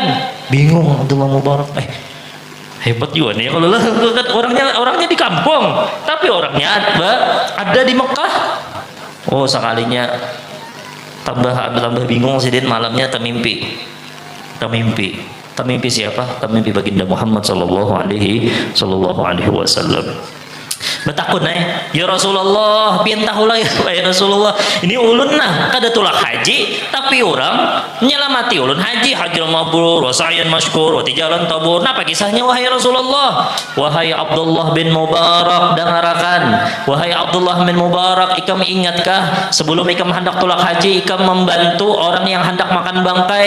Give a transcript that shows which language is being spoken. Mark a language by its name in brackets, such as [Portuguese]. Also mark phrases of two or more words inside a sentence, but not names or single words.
[Indonesian] Bingung Abdullah Mubarak. Hebat juga nih kalau orangnya di kampung tapi orangnya ada di Mekah. [Banjar] Sekalinya tambah bingung sidin malamnya termimpi siapa? [Indonesian] Termimpi baginda Muhammad [Arabic] صلى الله عليه وسلم. [Banjar] Betakun ya Rasulullah, pian tahu lah ya Rasulullah, ini ulun nah kada tulak haji tapi orang nyelamati ulun haji [Arabic] مبرور وسعيا مشكور وتجارة تبور. [Banjar] Napa kisahnya wahai Rasulullah? Wahai Abdullah bin Mubarak, dengarakan wahai Abdullah bin Mubarak, ikam ingatkah sebelum ikam hendak tulak haji ikam membantu orang yang hendak makan bangkai?